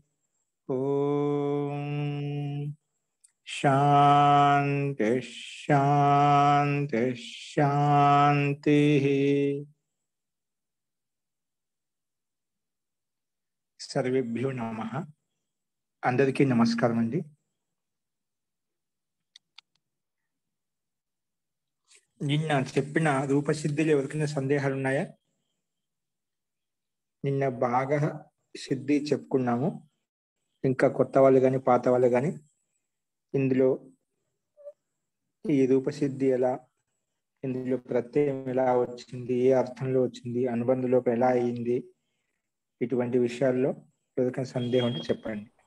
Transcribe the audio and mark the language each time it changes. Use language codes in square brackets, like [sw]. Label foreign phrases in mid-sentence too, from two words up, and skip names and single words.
[sa] ओम शांति शांति शांति। सर्वेभ्यो नमः। [te] అందరికీ నమస్కారం అండీ। నిన్న చెప్పిన రూపసిద్ధిలో ఎవరికైనా సందేహాలు ఉన్నాయా? నిన్న బాగా సిద్ధి చెప్పుకున్నాము. ఇంకా కొత్త వాళ్ళు కానీ పాత వాళ్ళు కానీ ఇందులో ఈ రూపసిద్ధి ఎలా, ఇందులో ప్రత్యయం ఎలా వచ్చింది, ఏ అర్థంలో వచ్చింది, అనుబంధలోకి ఎలా అయింది, ఇటువంటి విషయాల్లో ఎవరికైనా సందేహం ఉంటే చెప్పండి.